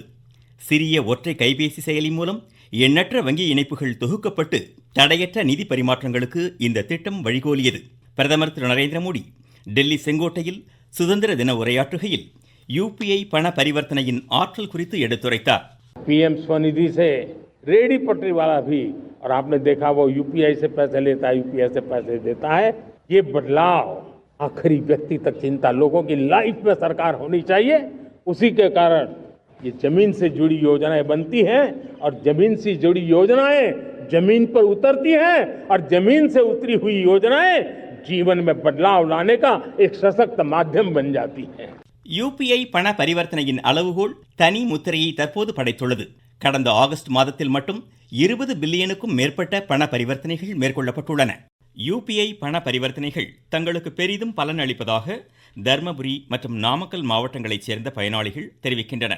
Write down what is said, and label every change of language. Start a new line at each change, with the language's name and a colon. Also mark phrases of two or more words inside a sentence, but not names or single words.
Tamil: சிறிய ஒற்றை கைபேசி செயலி மூலம் எண்ணற்ற வங்கி இணைப்புகள் தொகுக்கப்பட்டு தடையற்ற நிதி பரிமாற்றங்களுக்கு இந்த திட்டம் வழிகோலியது. பிரதமர் திரு நரேந்திர மோடி டெல்லி செங்கோட்டையில் சுதந்திர தின உரையாற்றுகையில் UPI பண பரிவர்த்தனையின் ஆற்றல் குறித்து எடுத்துரைத்தார்.
Hindi: PM स्वनिधि से रेडी पटरी वाला भी और आपने देखा वो UPI से पैसे लेता है, UPI से पैसे देता है. ये बदलाव आखिरी व्यक्ति तक चिंता लोगों की लाइफ में सरकार होनी चाहिए. उसी के कारण ये जमीन से जुड़ी योजनाएं बनती हैं और जमीन से जुड़ी योजनाएं जमीन पर उतरती हैं और जमीन से उतरी हुई योजनाएं जीवन में बदलाव लाने का एक सशक्त माध्यम बन जाती है.
Tamil: UPI பண பரிவர்த்தனையின் அளவுகோல் தனி முத்திரையை தற்போது படைத்துள்ளது. கடந்த ஆகஸ்ட் மாதத்தில் மட்டும் 20 பில்லியனுக்கும் மேற்பட்ட பண பரிவர்த்தனைகள் மேற்கொள்ளப்பட்டுள்ளன. UPI பண பரிவர்த்தனைகள் தங்களுக்கு பெரிதும் பலன் அளிப்பதாக தர்மபுரி மற்றும் நாமக்கல் மாவட்டங்களைச் சேர்ந்த பயனாளிகள் தெரிவிக்கின்றனர்.